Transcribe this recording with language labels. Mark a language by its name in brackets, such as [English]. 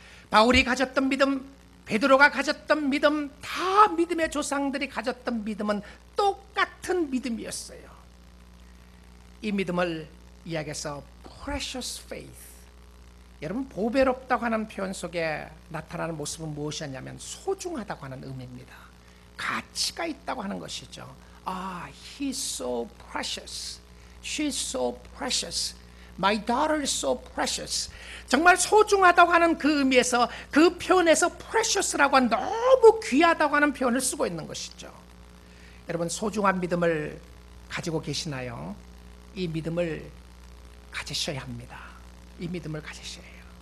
[Korean] 바울이 가졌던 믿음, 베드로가 가졌던 믿음, 다 믿음의 조상들이 가졌던 믿음은 똑같은 믿음이었어요. 이 믿음을 이야기해서 precious faith, 여러분 보배롭다고 하는 표현 속에 나타나는 모습은 무엇이었냐면 소중하다고 하는 의미입니다. 가치가 있다고 하는 것이죠. [English] He's so precious, she's so precious, my daughter is so precious. [Korean] 정말 소중하다고 하는 그 의미에서, 그 표현에서 precious라고 하는 너무 귀하다고 하는 표현을 쓰고 있는 것이죠. 여러분 소중한 믿음을 가지고 계시나요? 이 믿음을 가지셔야 합니다. 이 믿음을 가지셔야 해요.